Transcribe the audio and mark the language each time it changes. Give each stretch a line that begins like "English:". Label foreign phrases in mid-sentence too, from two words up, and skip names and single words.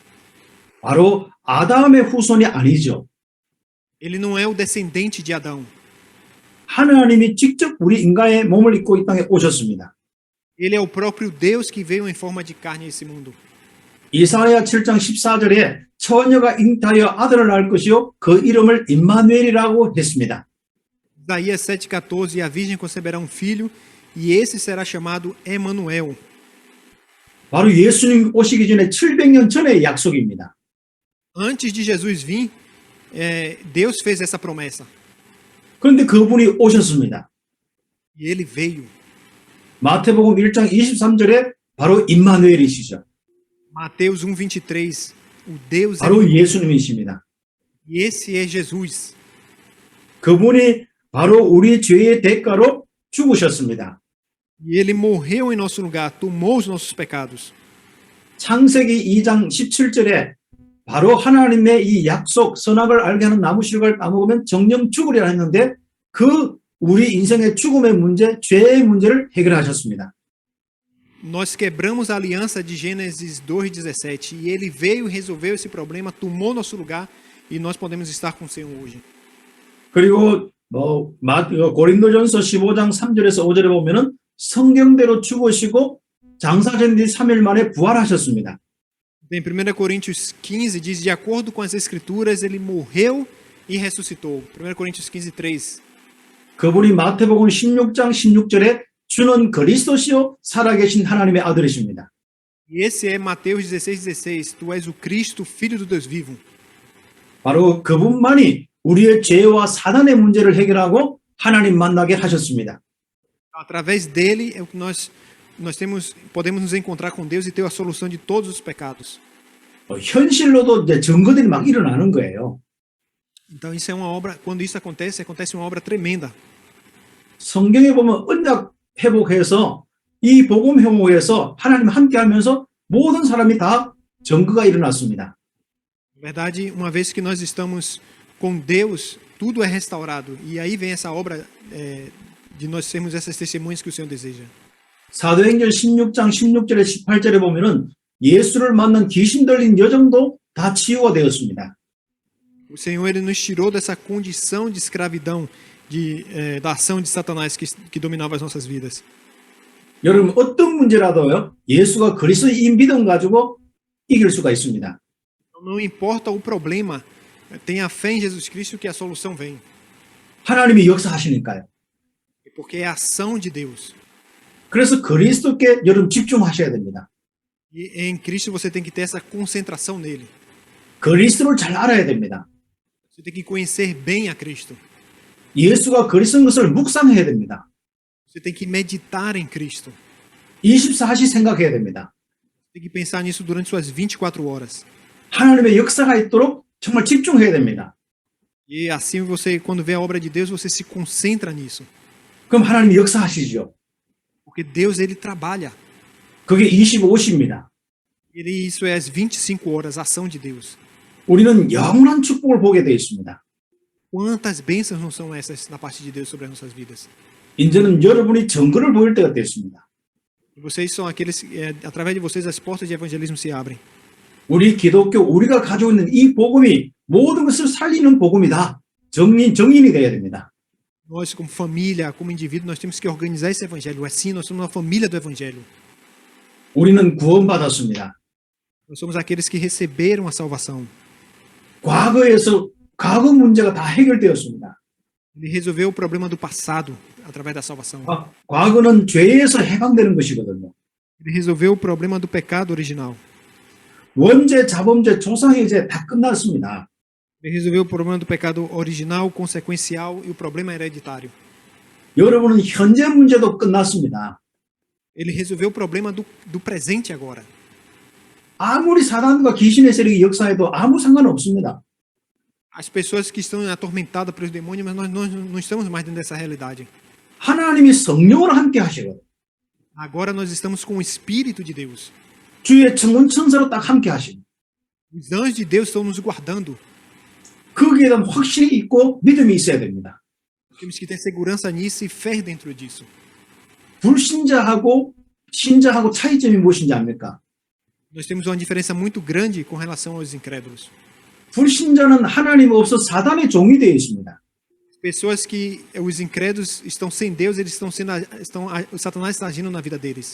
Korean: 바로 아담의 후손이 아니죠.
Portuguese: Ele não é o descendente de Adão.
Korean: 하나님이 직접 우리 인간의 몸을 입고 이 땅에 오셨습니다.
Portuguese: Ele é o próprio Deus que veio em forma de carne a esse mundo.
Korean: 이사야 7장 14절에 처녀가 잉타하여 아들을 낳을 것이요 그 이름을 임마누엘이라고 했습니다.
Portuguese: Isaías 7,14, e a virgem conceberá um filho, e esse será chamado Emanuel.
Korean: 바로 예수님 오시기 전에 700년 전의 약속입니다.
Portuguese: Antes de Jesus vir, Deus fez essa promessa.
Korean: 그런데 그분이 오셨습니다.
Portuguese: E ele veio.
Korean: 마태복음 1장 23절에 바로 임마누엘이시죠.
Portuguese: Mateus 1,23, o Deus
Korean: 바로 예수님이십니다.
Portuguese: E esse é Jesus.
Korean: 그분이 바로 우리 죄의 대가로 죽으셨습니다.
Portuguese: E ele morreu em nosso lugar, tomou os nossos pecados.
Korean: 창세기 2장 17절에 바로 하나님의 이 약속 선악을 알게 하는 나무 실과를 따먹으면 정령 죽으리라 했는데 그 우리 인생의 죽음의 문제, 죄의 문제를 해결하셨습니다.
Portuguese: Nós quebramos a aliança de Gênesis 2,17 e ele veio e resolveu esse problema, tomou nosso lugar e nós podemos estar com o Senhor hoje.
Korean: 그리고 고린도전서 15장 3절에서 5절에 보면은 성경대로 죽으시고 장사된 뒤 3일 만에 부활하셨습니다.
Portuguese: Em 1 Coríntios 15 diz, de acordo com as escrituras, ele morreu e ressuscitou. 1 Coríntios 15:3.
Korean: 그분이 마태복음 16장 16절에 주는 그리스도시요 살아계신 하나님의 아들이십니다.
Portuguese: E esse é Mateus 16:16. Tu és o Cristo, filho do Deus vivo.
Korean: 바로 그분만이 우리의 죄와 사단의 문제를 해결하고 하나님 만나게 하셨습니다.
Portuguese: Através dele é o que nós podemos nos encontrar com Deus e ter a solução de todos os pecados.
Korean: 현실로도 이제 증거들이 막 일어나는 거예요.
Portuguese: Então isso é uma obra, quando isso acontece uma obra tremenda.
Korean: 성경에 보면 언약 회복해서 이 복음 회복에서 하나님 함께하면서 모든 사람이 다 증거가 일어났습니다.
Portuguese: Na verdade, uma vez que nós estamos com Deus, tudo é restaurado. E aí vem essa obra de nós sermos essas testemunhas que o Senhor deseja.
Korean: 사도행전 16장 16절에 18절에 보면은 예수를 만난 귀신 들린 여정도 다 치유가 되었습니다.
Portuguese: O Senhor ele nos tirou dessa condição de escravidão da ação de Satanás que dominava as nossas vidas.
Korean: 여러분 어떤 문제라도요. 예수가 그리스도의 이 믿음 가지고 이길 수가 있습니다.
Portuguese: Não importa o problema, tenha fé em Jesus Cristo que a solução vem.
Korean: 하나님이 역사하시니까요.
Portuguese: Porque é a ação de Deus.
Korean: 그래서 그리스도께 여러분 집중하셔야 됩니다.
Portuguese: E em Cristo você tem que ter essa concentração nele.
Korean: 그리스도를 잘 알아야 됩니다.
Portuguese: Você tem que conhecer bem a Cristo.
Korean: 예수가 그리스도인 것을 묵상해야 됩니다.
Portuguese: Você tem que meditar em Cristo.
Korean: 24시 생각해야 됩니다.
Portuguese: Você tem que pensar nisso durante suas 24 horas.
Korean: 하나님의 역사가 있도록 정말 집중해야 됩니다.
Portuguese: E assim você, quando vê a obra de Deus, você se concentra nisso.
Korean: 그럼 하나님이 역사하시죠.
Portuguese: Porque Deus, ele trabalha.
Korean: 그게 25시입니다.
Portuguese: Isso é as 25 horas, a ação de Deus.
Korean: 우리는 영원한 축복을 보게 되어 있습니다.
Portuguese: Quantas bênçãos não são essas na parte de Deus sobre as nossas vidas?
Korean: 이제는 여러분이 증거를 보일 때가 됐습니다.
Portuguese: E vocês são aqueles, através de vocês, as portas de evangelismo se abrem.
Korean: 우리 기독교, 우리가 가지고 있는 이 복음이 모든 것을 살리는 복음이다. 정인이 되어야 됩니다.
Portuguese: Nós, como família, como indivíduo, nós temos que organizar esse evangelho. Assim, nós somos uma família do evangelho.
Korean: 우리는 구원받았습니다.
Portuguese: Nós somos aqueles que receberam a salvação.
Korean: 과거 문제가 다 해결되었습니다.
Portuguese: Ele resolveu o problema do passado através da salvação.
Korean: 과거는 죄에서 해방되는 것이거든요.
Portuguese: Ele resolveu o problema do pecado original.
Korean: 원죄, 자범죄, 조상의 죄 다 끝났습니다.
Portuguese: Ele resolveu o problema do pecado original, consequencial e o problema hereditário.
Korean: 여러분은 현재 문제도 끝났습니다.
Portuguese: Ele resolveu o problema do presente agora.
Korean: 아무리 사단과 귀신의 세력이 역사해도 아무 상관없습니다.
Portuguese: As pessoas que estão atormentadas pelos demônios, mas nós não estamos mais dentro dessa realidade.
Korean: 하나님이 성령으로 함께 하시고
Portuguese: Agora nós estamos com o Espírito de Deus.
Korean: 주의 청문 천사로 딱 함께 하시고
Portuguese: Os anjos de Deus estão nos guardando.
Korean: 거기에 대한 확신이 있고 믿음이 있어야 됩니다.
Portuguese: Temos que ter segurança nisso e fé dentro disso.
Korean: 불신자하고 신자하고 차이점이 무엇인지 압니까?
Portuguese: Nós temos uma diferença muito grande com relação aos incrédulos.
Korean: 불신자는 하나님 없어 사단의 종이 되어 있습니다.
Portuguese: Pessoas que os incrédulos estão sem Deus, eles o Satanás está agindo na vida deles.